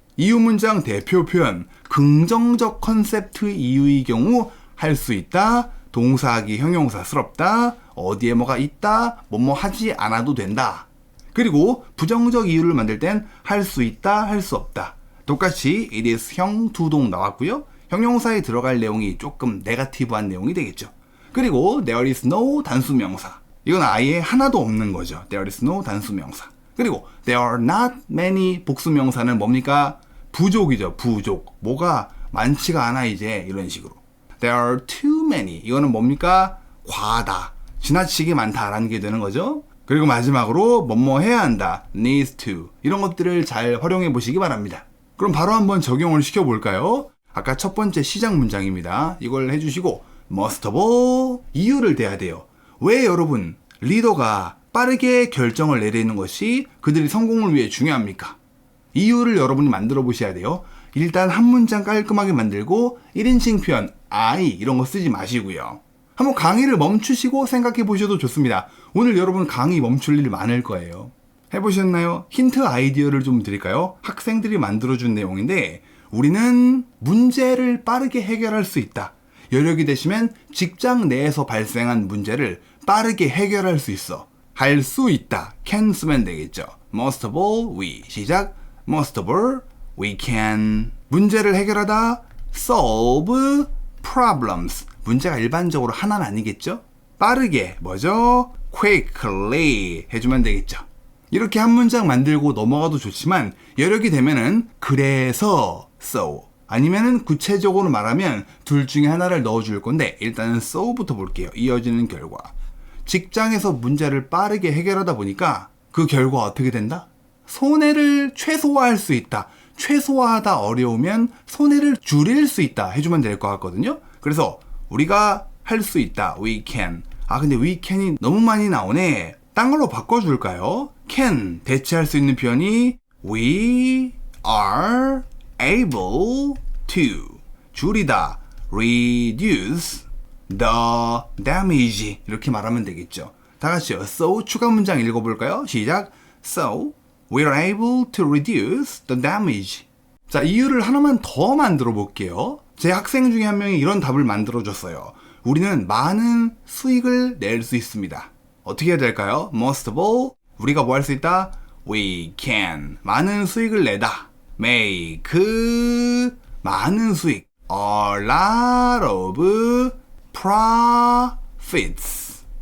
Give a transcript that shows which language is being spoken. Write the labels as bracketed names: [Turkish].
[Korean] 이유 문장 대표 표현, 긍정적 컨셉트 이유의 경우 할 수 있다, 동사하기 형용사스럽다, 어디에 뭐가 있다, 뭐뭐 하지 않아도 된다. 그리고 부정적 이유를 만들 땐 할 수 있다, 할 수 없다. 똑같이 [English] it is [Korean] 형 두동 나왔고요. 형용사에 들어갈 내용이 조금 네거티브한 내용이 되겠죠. 그리고 [English] there is no 단수명사. [Korean] 이건 아예 하나도 없는 거죠. [English] there is no 단수명사. [Korean] 그리고 [English] there are not many [Korean] 복수명사는 뭡니까? 부족이죠. 부족. 뭐가 많지가 않아 이제 이런 식으로. [English] there are too many. [Korean] 이거는 뭡니까? 과다. 지나치게 많다라는 게 되는 거죠. 그리고 마지막으로 뭐뭐 해야 한다. [English] needs to. [Korean] 이런 것들을 잘 활용해 보시기 바랍니다. 그럼 바로 한번 적용을 시켜볼까요? 아까 첫 번째 시작 문장입니다. 이걸 해주시고 [English] most of all [Korean] 이유를 대야 돼요. 왜 여러분 리더가 빠르게 결정을 내리는 것이 그들이 성공을 위해 중요합니까? 이유를 여러분이 만들어 보셔야 돼요. 일단 한 문장 깔끔하게 만들고 1인칭 표현 I 이런 거 쓰지 마시고요. 한번 강의를 멈추시고 생각해 보셔도 좋습니다. 오늘 여러분 강의 멈출 일 많을 거예요. 해보셨나요? 힌트 아이디어를 좀 드릴까요? 학생들이 만들어준 내용인데 우리는 문제를 빠르게 해결할 수 있다. 여력이 되시면 직장 내에서 발생한 문제를 빠르게 해결할 수 있어. 할 수 있다. can 쓰면 되겠죠. [English] most of all we [Korean] 시작. [English] most of all we can [Korean] 문제를 해결하다. [English] solve problems [Korean] 문제가 일반적으로 하나는 아니겠죠? 빠르게 뭐죠? quickly 해주면 되겠죠. 이렇게 한 문장 만들고 넘어가도 좋지만 여력이 되면은 그래서 so 아니면은 구체적으로 말하면 둘 중에 하나를 넣어줄 건데 일단은 so부터 볼게요. 이어지는 결과 직장에서 문제를 빠르게 해결하다 보니까 그 결과 어떻게 된다? 손해를 최소화할 수 있다. 최소화하다 어려우면 손해를 줄일 수 있다 해주면 될 것 같거든요. 그래서 우리가 할 수 있다. [English] we can. [Korean] 근데 we can이 너무 많이 나오네. 딴 걸로 바꿔줄까요? can 대체할 수 있는 표현이 [English] we are able to [Korean] 줄이다 [English] reduce the damage [Korean] 이렇게 말하면 되겠죠. 다 같이요. So 추가 문장 읽어볼까요? 시작. [English] So we are able to reduce the damage. [Korean] 자, 이유를 하나만 더 만들어 볼게요. 제 학생 중에 한 명이 이런 답을 만들어 줬어요. 우리는 많은 수익을 낼 수 있습니다. 어떻게 해야 될까요? [English] Most of all [Korean] 우리가 뭐 할 수 있다? [English] We can [Korean] 많은 수익을 내다. [English] Make [Korean] 많은 수익. [English] A lot of profits.